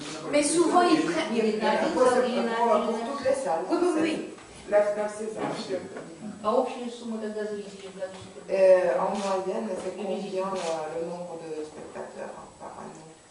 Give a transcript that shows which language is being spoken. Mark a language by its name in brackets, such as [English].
[French] Mais souvent, ils prennent... [Russian] Нет, [French] pour toute la salle. Oui. [Russian] На все залы. А общая сумма тогда зрителей? [French] En moyenne, c'est combien le nombre de spectateurs par année?